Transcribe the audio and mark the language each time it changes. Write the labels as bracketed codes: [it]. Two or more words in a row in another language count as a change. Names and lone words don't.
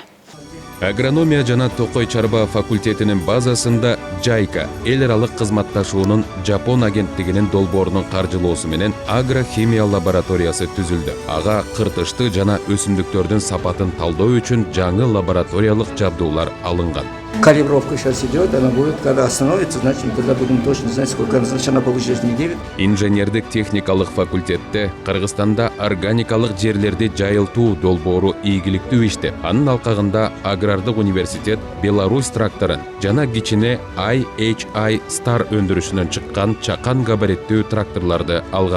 [ky] Агрономия жана токой чарба факультетинин базасында JICA эл аралык кызматташуунун Жапон агенттигинин долбоорунун каржылоосу менен агрохимия лабораториясы түзүлдү. Ага кыртышты жана өсүмдүктөрдүн сапатын талдоо үчүн жаңы лабораториялык жабдуулар алынган. [ru] Калибровка сейчас идет, она будет, когда остановится, значит, мы тогда будем точно знать, сколько она получит неделю. [ky] Инженердик техникалык факультетте Кыргызстанда органикалык жерлерди жайылтуу долбоору ийгиликтүү иште. Анын алкагында Агрардык университет Беларусь тракторун жана кичине IHI Star өндүрүшүнөн чыккан чакан габариттүү тракторларды алган.